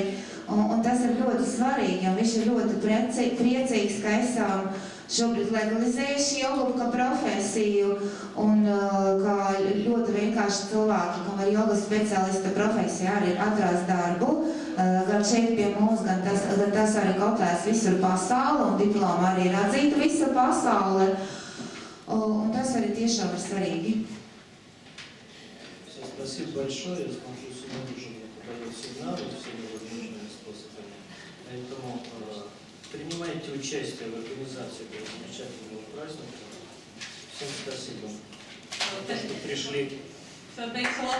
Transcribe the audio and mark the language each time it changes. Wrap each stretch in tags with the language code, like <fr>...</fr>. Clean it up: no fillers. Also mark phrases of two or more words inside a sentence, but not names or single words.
<lv>Un tas ir ļoti svarīgi, jo viņš ir ļoti priecīgs, ka esam šobrīd legalizējuši jogu kā profesiju un kā ļoti vienkārši cilvēki, kam ir jogas speciālista profesija, arī atrast darbu. Gan šeit pie mums, gan tas arī kopēs visur pasauli, un diploma arī ir atzīta visa pasaule. Un tas arī tiešām ir svarīgi.</lv> <ru>Все, спасибо большое. Я смотрю, сегодня уже мне подают сигналы всеми возможными способами. Поэтому принимайте участие в организации этого замечательного праздника. Всем спасибо, что пришли.</ru> <en>So thanks a lot</en>